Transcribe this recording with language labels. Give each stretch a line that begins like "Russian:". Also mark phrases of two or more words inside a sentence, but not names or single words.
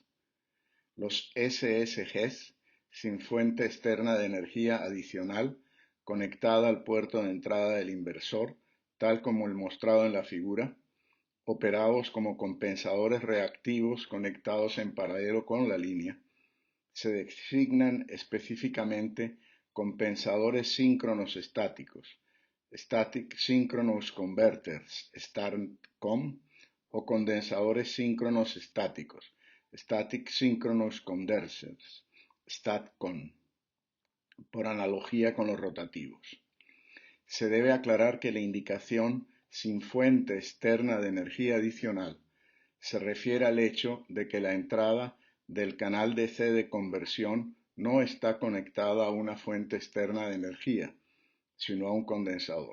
Spanish: Los SSGs, sin fuente externa de energía adicional conectada al puerto de entrada del inversor, tal como el mostrado en la figura, operados como compensadores reactivos conectados en paralelo con la línea, se designan específicamente compensadores síncronos estáticos,
English: Static Synchronous Converters,
Spanish: STATCOM, o condensadores síncronos estáticos,
English: Static Synchronous Condensers,
Spanish: STATCON, por analogía con los rotativos. Se debe aclarar que la indicación sin fuente externa de energía adicional se refiere al hecho de que la entrada del canal DC de conversión no está conectada a una fuente externa de energía, sino a un condensador.